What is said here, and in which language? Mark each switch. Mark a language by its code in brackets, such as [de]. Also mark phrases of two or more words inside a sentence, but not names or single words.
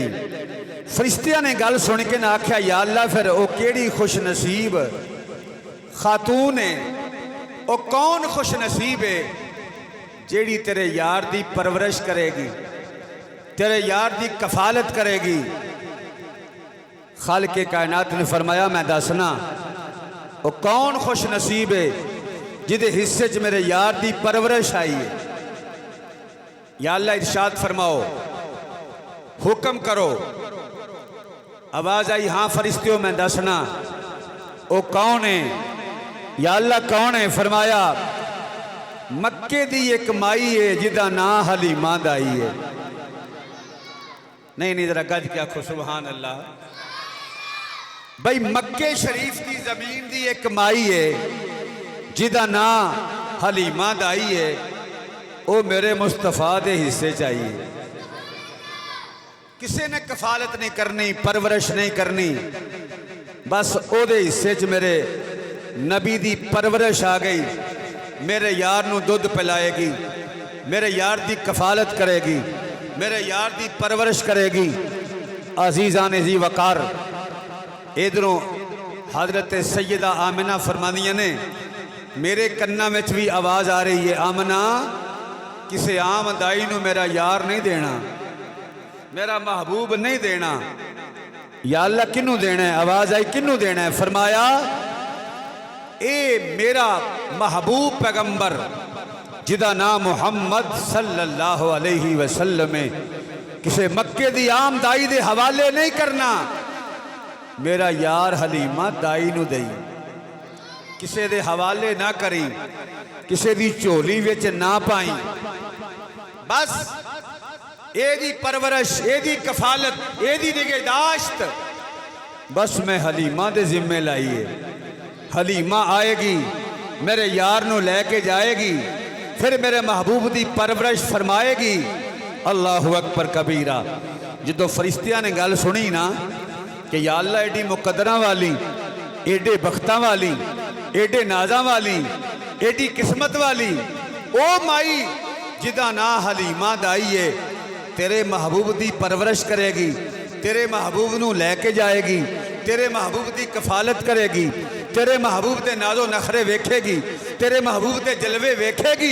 [pa] فرشتیاں نے گل سن کے نا آکھیا, [ar] يا الله [pa] پھر وہ کیڑی خوش نصیب خاتون ہے، وہ کون خوش نصیب ہے جیڑی تیرے یار دی پرورش کرے گی، تیرے یار دی کفالت کرے گی. خالق کائنات نے فرمایا، میں دسنا وہ کون خوش نصیب ہے جدے حصے چ میرے یار دی پرورش آئی ہے. [ar] يا الله [ur] ارشاد فرماؤ، حکم کرو. [pa] آواز آئی، ہاں فرشتیو میں دسنا وہ کون ہے. [ar] يا الله [ur] کون ہے. [pa] فرمایا، مکے دی اک مائی ہے جدا نا حلیمہ دائی ہے. نہیں ذرا گج کے آکھو [ar] سبحان الله. [pa] بھائی مکے شریف کی زمین دی اک مائی ہے جدا نا حلیمہ دائی ہے، وہ میرے مصطفیٰ دے حصے چاہیے. کسی نے کفالت نہیں کرنی، پرورش نہیں کرنی, परवरिश नहीं करनी, بس اودے حصے چ میرے نبی دی پرورش آ گئی. میرے یار نوں دودھ پلائے گی، میرے یار دی کفالت کرے گی، میرے یار دی پرورش کرے گی. عزیزان جی وقار، ادھروں حضرت سیدہ آمنہ فرمانیاں نے، میرے کناں میں بھی آواز آ رہی ہے، آمنہ کسی عام دائی نوں میرا یار نہیں دینا، میرا محبوب نہیں دینا, मेरा महबूब नहीं देना। [ar] يا الله [pa] کنوں دینا ہے۔ آواز آئی، کنوں دینا ہے. فرمایا، اے میرا محبوب پیغمبر جدا نام محمد [ar] صلى الله عليه وسلم [pa] ہے، کسی مکے دی عام دائی دے حوالے نہیں کرنا. میرا یار حلیمہ دائی نوں دئی، کسی دے حوالے نہ کری، کسی دی جھولی وچ نہ پائی. بس ایدی پرورش، ایدی کفالت، ایدی نگہداشت بس میں حلیمہ دے ذمے لائی ہے. حلیمہ آئے گی، میرے یار نوں لے کے جائے گی، پھر میرے محبوب دی پرورش فرمائے گی. [ar] الله أكبر كبيرا. [pa] جو فرشتیاں نے گل سنی نا کہ [ar] يا الله [pa] ایڈی مقدراں والی، ایڈے بختاں والی، ایڈے نازاں والی، ایڈی قسمت والی او مائی جدا نا حلیمہ دائی ہے، تیرے محبوب دی پرورش کرے گی، تیرے محبوب نوں لے کے جائے گی، تیرے محبوب دی کفالت کرے گی، تیرے محبوب دے نازو نخرے ویکھے گی، تیرے محبوب دے جلوے ویکھے گی.